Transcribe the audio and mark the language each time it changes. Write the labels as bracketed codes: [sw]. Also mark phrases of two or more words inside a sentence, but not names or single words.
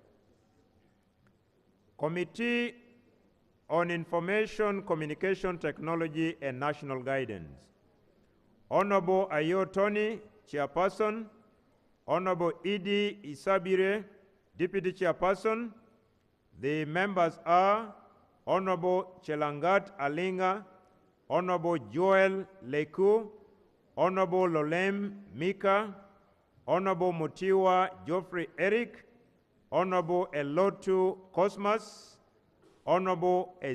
[en] Committee on Information, Communication Technology and National Guidance. Honorable Ayo Tony, Chairperson. Honorable Idi Isabire, Deputy Chairperson. The members are Honorable Chelangat Alinga, Honorable Joel Leku, Honorable Lolem Mika, Honorable Mutiwa Geoffrey Eric, Honorable Elotu Cosmas, Honorable